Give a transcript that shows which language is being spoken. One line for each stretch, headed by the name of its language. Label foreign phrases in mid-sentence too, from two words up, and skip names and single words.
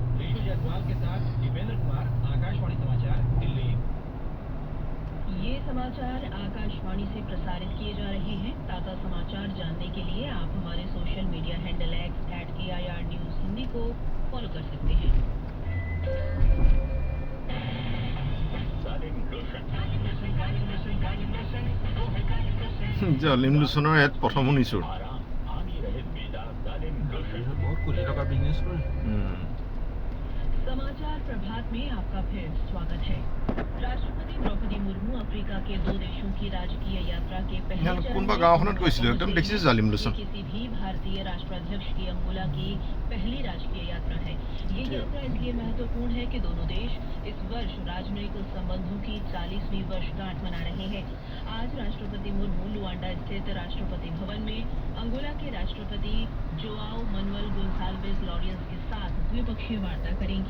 Hindi: ऋषु जायसवाल के साथ दीपेंद्र कुमार, आकाशवाणी समाचार, दिल्ली। ये समाचार आकाशवाणी से प्रसारित किए जा रहे हैं। ताज़ा समाचार जानने के लिए आप हमारे
English: social media handle
Hindi: @AIR News हिंदी को फॉलो कर सकते हैं।
Assamese: জালিম লোচনৰ এড প্ৰথম শুনিছোঁ। বহুত কোটি টকা বিজনেছ কৰে।
Hindi: समाचार प्रभात में आपका फिर स्वागत है। राष्ट्रपति द्रौपदी मुर्मू अफ्रीका के 2 देशों की राजकीय यात्रा के पहले चरण
Assamese: কোনোবা
Hindi: में
Assamese: গাঁওখনত গৈছিলোঁ একদম দেখিছোঁ জালিম লোচন।
Hindi: किसी भी भारतीय राष्ट्राध्यक्ष की अंगोला की पहली राजकीय यात्रा है। ये यात्रा इसलिए महत्वपूर्ण है कि दोनों देश इस वर्ष राजनयिक संबंधों की 40वीं वर्षगांठ मना रहे हैं। आज राष्ट्रपति मुर्मू लुआंडा स्थित राष्ट्रपति भवन में अंगोला के राष्ट्रपति जोआओ मनवेल गोंसाल्वेज लॉरेंस के साथ द्विपक्षीय वार्ता करेंगी।